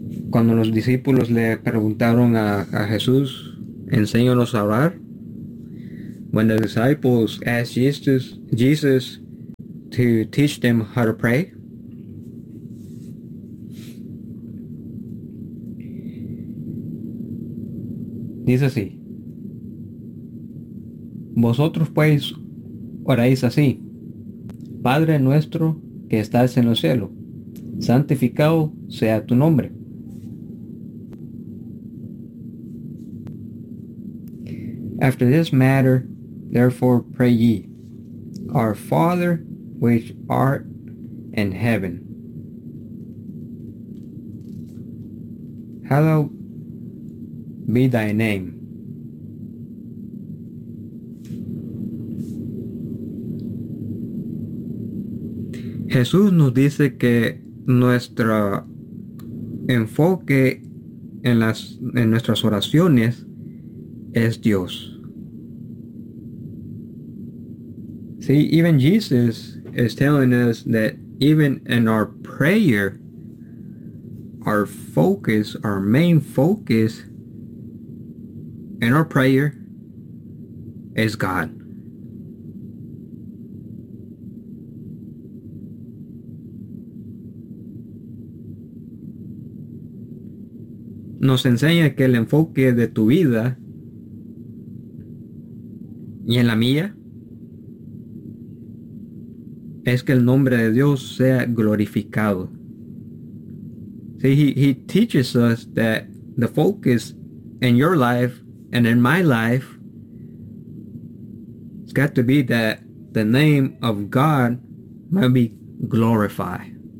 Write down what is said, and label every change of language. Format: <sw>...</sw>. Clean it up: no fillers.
<es>Cuando los discípulos le preguntaron a Jesús, enséñanos a orar.</es> <en>When the disciples asked Jesus to teach them how to pray.</en> <es>Dice así. Vosotros pues oráis así. Padre nuestro que estás en el cielo, santificado sea tu nombre.</es> <en>After this matter, therefore pray ye, our Father which art in heaven. Hallowed be thy name.</en> <es>Jesús nos dice que nuestro enfoque en nuestras oraciones es Dios.</es> <en>See, even Jesus is telling us that even in our prayer, our focus, our main focus in our prayer is God.</en> <es>Nos enseña que el enfoque de tu vida y en la mía es que el nombre de Dios sea glorificado.</es> <en>See, he teaches us that the focus in your life and in my life has got to be that the name of God might be glorified.</en>